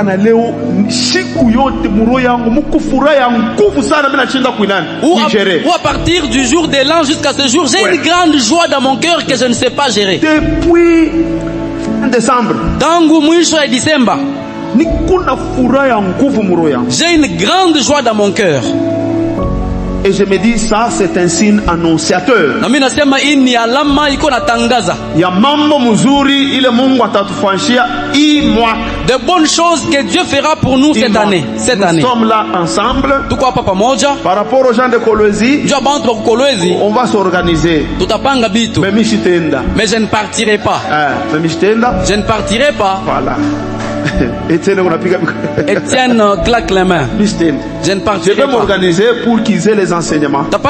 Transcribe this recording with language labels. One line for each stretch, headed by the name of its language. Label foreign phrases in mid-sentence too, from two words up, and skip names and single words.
French: ou à partir du jour de l'an jusqu'à ce jour, j'ai une grande joie dans mon cœur que je ne sais pas gérer. Depuis décembre. J'ai une grande joie dans mon cœur. Et je me dis, ça c'est un signe annonciateur.
Swahili: Na mimi nasema hii ni alama iko natangaza ya mambo mzuri ile Mungu atatufanyia hii mwaka.
French: De bonnes choses que Dieu fera pour nous cette année. Nous sommes là ensemble.
Swahili: Tuko hapa pamoja.
French: Par rapport aux gens de Kolwezi, on va s'organiser.
Swahili: Tutapanga bitu.
French: Mais je ne partirai pas. Je ne partirai pas. Voilà. Étienne claque les mains. Je ne partirai pas. Je vais m'organiser pour qu'ils aient les enseignements.